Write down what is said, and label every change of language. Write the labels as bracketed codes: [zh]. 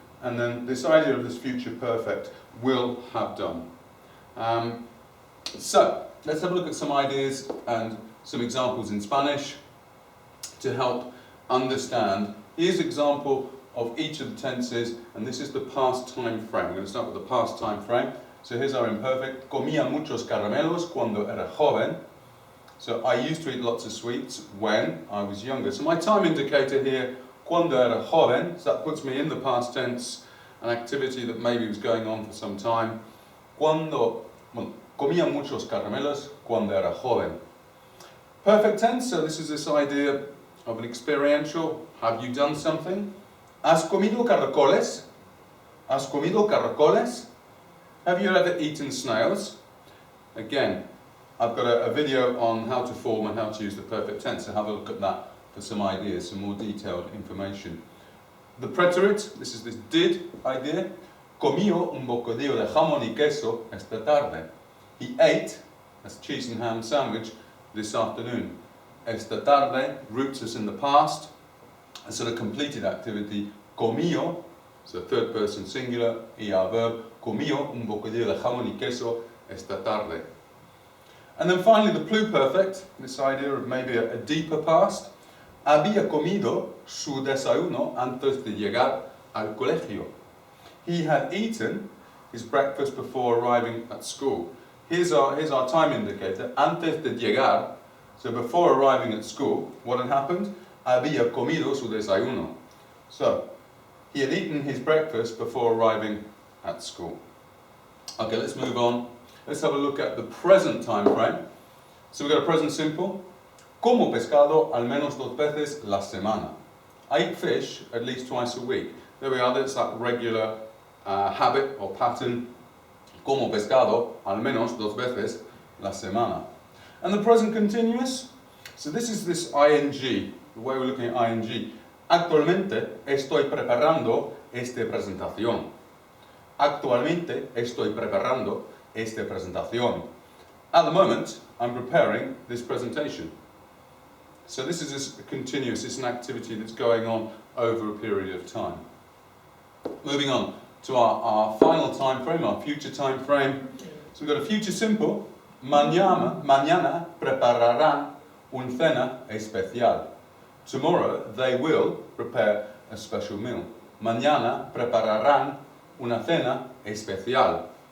[en] And then this idea of this future perfect, will have done. So let's have a look at some ideas and some examples in Spanish to help understand. Here's an example of each of the tenses, and this is the past time frame. We're going to start with the past time frame. So here's our imperfect. [es] Comía muchos caramelos cuando era joven. [en] So I used to eat lots of sweets when I was younger. So my time indicator here, [es] cuando era joven, [en] so that puts me in the past tense, an activity that maybe was going on for some time. [es] Comía muchos caramelos cuando era joven. [en] Perfect tense, so this is this idea of an experiential. Have you done something? [es] ¿Has comido caracoles? ¿Has comido caracoles? [en] Have you ever eaten snails? Again, I've got a video on how to form and how to use the perfect tense, so have a look at that for some ideas, some more detailed information. The preterite, this is this did idea. [es] Comió un bocadillo de jamón y queso esta tarde. [en] He ate, that's cheese and ham sandwich, this afternoon. [es] Esta tarde [en] roots us in the past. A sort of completed activity, comió, so third person singular, ER verb, [es] comió un bocadillo de jamón y queso esta tarde. [en] And then finally the pluperfect, this idea of maybe a deeper past. [es] Había comido su desayuno antes de llegar al colegio. [en] He had eaten his breakfast before arriving at school. Here's our time indicator, [es] antes de llegar, [en] so before arriving at school, what had happened? [es] Había comido su desayuno. [en] So, he had eaten his breakfast before arriving at school. Okay, let's move on. Let's have a look at the present time frame. So we've got a present simple. [es] Como pescado al menos 2 veces la semana. [en] I eat fish at least twice a week. There we are, that's that regular habit or pattern. [es] Como pescado al menos 2 veces la semana. [en] And the present continuous. So this is this ing. The way we're looking at ing. [es] Actualmente estoy preparando esta presentación. Actualmente estoy preparando esta presentación. [en] At the moment, I'm preparing this presentation. So this is just continuous. It's an activity that's going on over a period of time. Moving on to our final time frame, our future time frame. So we've got a future simple. [es] Mañana prepararán una cena especial. [en] Tomorrow they will prepare a special meal. [es] Mañana prepararán una cena especial.